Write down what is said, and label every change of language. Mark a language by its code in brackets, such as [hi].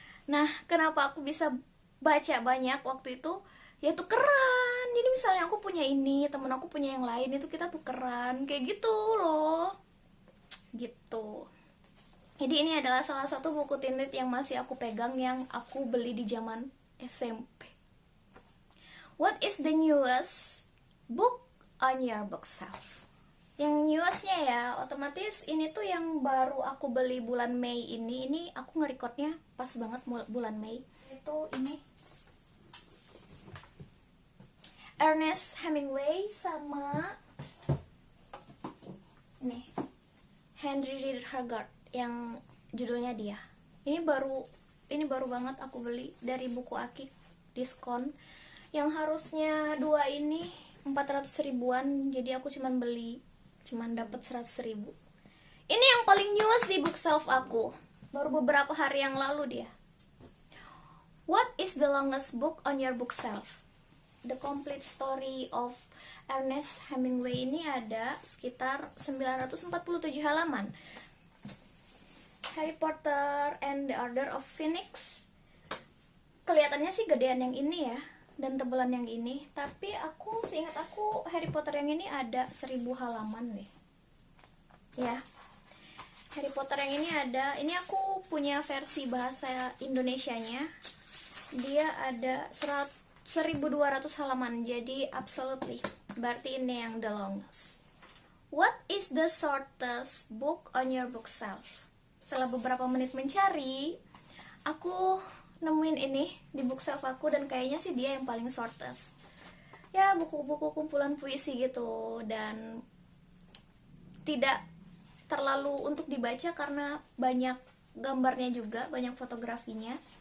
[id] Nah, kenapa aku bisa baca banyak waktu itu? Ya tukeran. Jadi misalnya aku punya ini, temen aku punya yang lain, itu kita tukeran kayak gitu loh, gitu. Jadi ini adalah salah satu buku teen lit yang masih aku pegang, yang aku beli di zaman SMP. [en] What is the newest book on your bookshelf? [id] Yang newestnya ya, otomatis ini tuh yang baru aku beli bulan Mei ini. Ini aku nge-recordnya pas banget bulan Mei. Itu ini Ernest Hemingway sama nih Henry Reed Haggard yang judulnya Dia. Ini baru banget aku beli dari Buku Akik, diskon. Yang harusnya 2 ini 400 ribuan, jadi aku cuman dapat 100 ribu. Ini yang paling newest di bookshelf aku, baru beberapa hari yang lalu dia. [en] What is the longest book on your bookshelf? [id] The Complete Story of Ernest Hemingway ini ada sekitar 947 halaman. Harry Potter and the Order of Phoenix, kelihatannya sih gedean yang ini ya, dan tebelan yang ini. Tapi seingat aku Harry Potter yang ini ada 1000 halaman nih ya. Harry Potter yang ini aku punya versi bahasa Indonesianya. Dia ada 1200 halaman, jadi absolutely, berarti ini yang [en] the longest. What is the shortest book on your bookshelf? [id] Setelah beberapa menit mencari, aku nemuin ini di bookshelf aku, dan kayaknya sih dia yang paling shortest. Ya, buku-buku kumpulan puisi gitu, dan tidak terlalu untuk dibaca karena banyak gambarnya juga, banyak fotografinya.